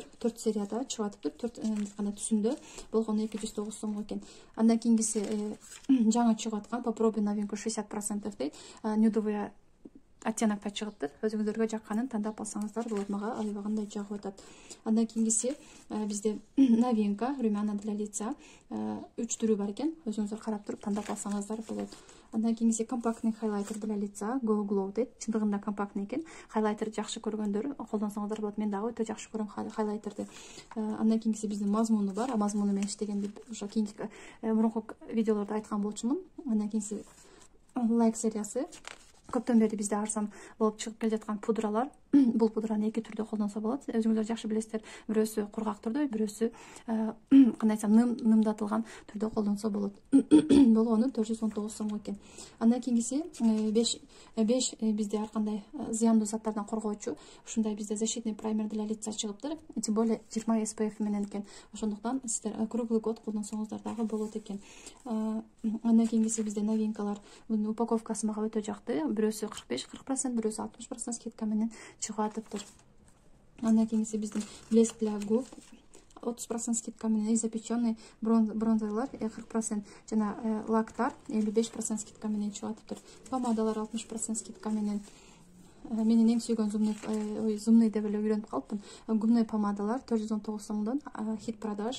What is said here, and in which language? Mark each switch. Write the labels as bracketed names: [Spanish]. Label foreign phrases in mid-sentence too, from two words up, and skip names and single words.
[Kyrgyz] 4 серияда чыгып атыптыр. 4 гана түсүндө болгону 209 сомго экен. Андан кийингиси жаңы чыгып аткан [Russian] попробуй новинку [Kyrgyz] 60% дейт. [Russian] Нюдовый оттенокто [Kyrgyz] чыгыптыр. Өзүңүздөргө жакканын тандап алсаңыздар болот. Мага аябагандай жагып атат. Андан кийингиси бизде [Russian] новинка румяна для лица [Kyrgyz] 3 түрү бар экен. Өзүңүздөр карап туруп тандап алсаңыздар болот. Андан кийингиси [Russian] компактный хайлайтер для лица [Kyrgyz] Go Glow дейт. Чындыгында компактный экен. Хайлайтер жакшы көргөндөр колдонсоңуздар болот. Мен дагы өтө жакшы көрөм хайлайтерди. Андан кийингиси биздин мазмуну бар. Мазмуну мен иштеген ошо кийинки мурунку видеолордо айткан болчумун. Андан кийинси Like сериясы. Көптөн бери бизде арзан болуп чыгып кел жаткан пудралар. Бул пудраны 2 түрдө колдонсо болот. Өзүңүздөр жакшы билесиздер. Бирөөсү кургак түрдө, бирөөсү кандай айтсам нымдатылган түрдө колдонсо болот. Болгону 419 сомго экен. Андан кийингиси 5 бизде ар кандай зыяндуу заттардан коргоочу ушундай бизде [Russian] защитный праймер для лица [Kyrgyz] чыгыптыр. [Russian] Тем более [Kyrgyz] 20 SPF менен экен. Ошондуктан сиздер [Russian] круглый год [Kyrgyz] колдонсоңуздар дагы болот экен. Андан кийингиси бизде новинкалар. Бунун упаковкасы мага өтө жакты. Бирөөсү 45-40%, бирөөсү 60% скидка менен чыгып атыптыр. Андан кийингиси биздин [Russian] блеск для губ [Kyrgyz] 30% скидка менен, [Russian] запеченный бронзерлар [Kyrgyz] 40% жана лактар 55% скидка менен чыгып атыптыр. Помадалар 60% скидка менен. Менин эң сүйгөн зумный деп эле үйрөнүп калыпмын. Гумный помадалар 419 сомдон [Russian] хит продаж.